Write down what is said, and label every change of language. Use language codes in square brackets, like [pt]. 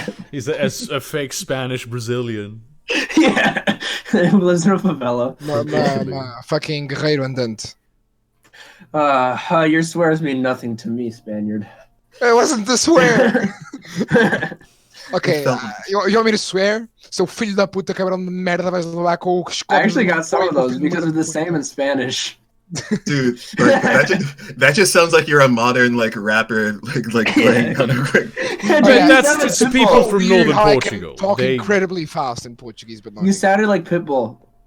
[en] He's a fake Spanish Brazilian. Yeah, who lives in a favela. Fucking Guerreiro Andante. Your swears mean nothing to me, Spaniard. It wasn't the swear. Okay, you want me to swear? [pt] So filho da puta, cabrão de merda, vais levar com o [en] I actually got some of those because they're the same in Spanish. Dude, like, that just sounds like you're a modern like rapper, like playing on a That's people from northern Portugal. Talk incredibly fast in Portuguese, but not. You sounded like Pitbull.